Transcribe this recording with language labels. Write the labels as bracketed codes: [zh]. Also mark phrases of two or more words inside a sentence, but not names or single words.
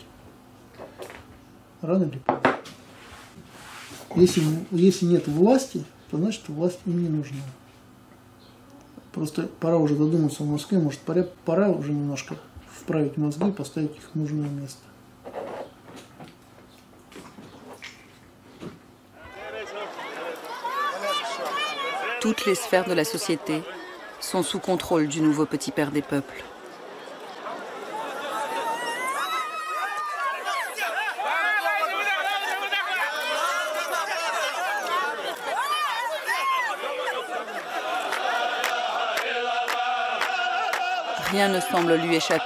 [ru] Рано или поздно. Если нет власти, то значит власть им не нужна. Просто пора уже задуматься в Москве, может пора уже немножко вправить мозги и поставить их в нужное место. [fr] Toutes les sphères de la société sont sous contrôle du nouveau petit père des peuples. Rien ne semble lui échapper.